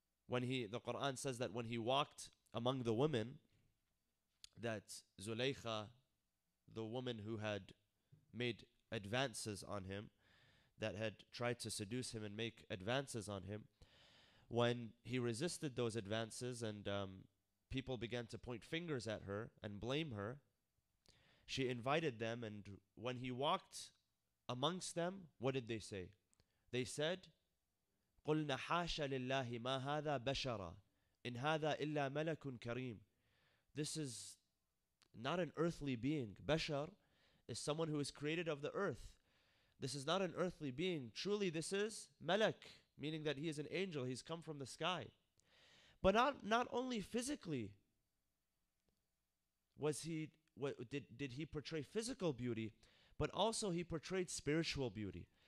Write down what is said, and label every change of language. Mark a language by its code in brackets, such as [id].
[en] The Quran says that when he walked among the women, that Zulaykha, the woman who had made advances on him, that had tried to seduce him and make advances on him, when he resisted those advances and people began to point fingers at her and blame her, she invited them, and when he walked amongst them, what did they say? They said, [ar] قُلْنَا حَاشَ لِلَّهِ مَا هَذَا بَشَرًا إِنْ هَذَا إِلَّا مَلَكٌ كَرِيمٌ. [en] This is not an earthly being. Bashar is someone who is created of the earth. This is not an earthly being. Truly this is Malak, meaning that he is an angel. He's come from the sky. But not only physically did he portray physical beauty, but also he portrayed spiritual beauty.